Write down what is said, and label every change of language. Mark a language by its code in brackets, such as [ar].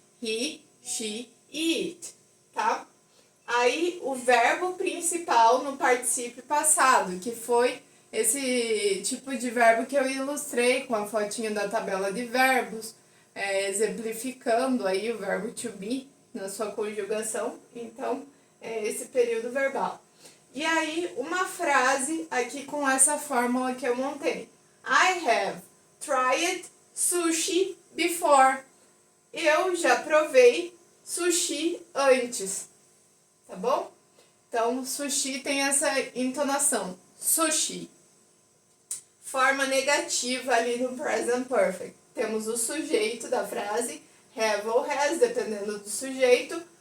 [pt] He, she e it, tá? Aí o verbo principal no particípio passado, que foi esse tipo de verbo que eu ilustrei com a fotinha da tabela de verbos, exemplificando aí o verbo to be na sua conjugação. Então, é esse período verbal. E aí, uma frase aqui com essa fórmula que eu montei. [en] I have tried sushi before. [pt] Eu já provei sushi antes. Tá bom? Então, sushi tem essa entonação. Sushi. Forma negativa ali no Present Perfect. Temos o sujeito da frase, have ou has, dependendo do sujeito.